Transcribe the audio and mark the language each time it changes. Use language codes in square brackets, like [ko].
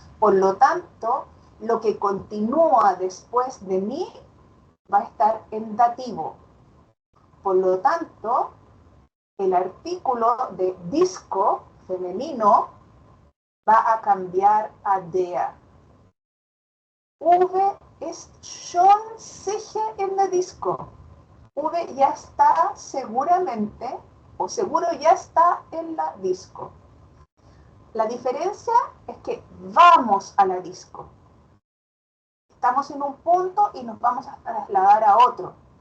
[es] Por lo tanto, lo que continúa después de mí va a estar en dativo. Por lo tanto, el artículo de disco femenino va a cambiar a der. [de] Uwe ist schon sicher in der Disco. [es] Uwe ya está seguramente, o seguro ya está en la disco. La diferencia es que vamos a la disco. Estamos en un punto y nos vamos a trasladar a otro.